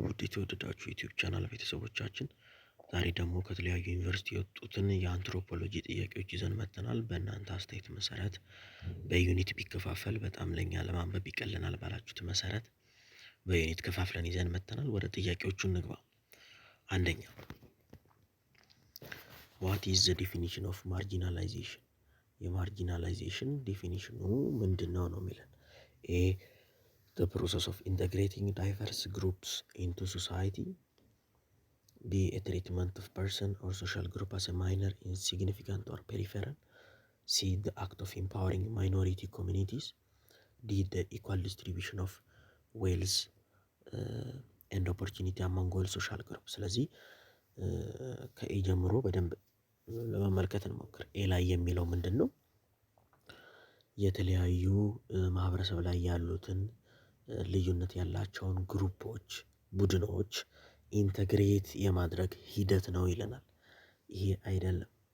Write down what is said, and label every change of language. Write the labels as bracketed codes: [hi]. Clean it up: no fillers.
[am] ውድ የተወደዳችሁ ዩቲዩብ ቻናል ቤተሰቦቻችን፣ ዛሬ ደግሞ ከተለያዩ ዩኒቨርሲቲ የወጡትን የአንትሮፖሎጂ ጥያቄዎች ይዘን መጥተናል። በእናንተ አስተያየት መሰረት በዩኒት ቢከፋፈል በጣም ለኛ ለማንበብ ይቀለናል ባላችሁት መሰረት በዩኒት ከፋፍለን ይዘን መጥተናል። ወደ ጥያቄዎቹ እንግባ። አንደኛ፣ [en] ዋት ኢዝ ዘ ዲፊኒሽን ኦፍ ማርጂናላይዜሽን? [am] የማርጂናላይዜሽን ዲፊኒሽኑ ምንድነው ነው የሚለን። ኤ [en] the process of integrating diverse groups into society. B, a treatment of person or social group as a minor, insignificant or peripheral. C, the act of empowering minority communities. D, the equal distribution of wealth and opportunity among all social groups. [am] ስለዚህ ከኤ ጀምሮ በደንብ ለመመልከት እንሞክር። ኤ ላይ የሚለው ምንድን ነው? የተለያዩ ማህበረሰብ ላይ ያሉትን ልዩነት ያላቸውን ግሩፖች፣ ቡድኖች ኢንተግሬት የማድረግ ሂደት ነው ይለናል። ይሄ አይደለም።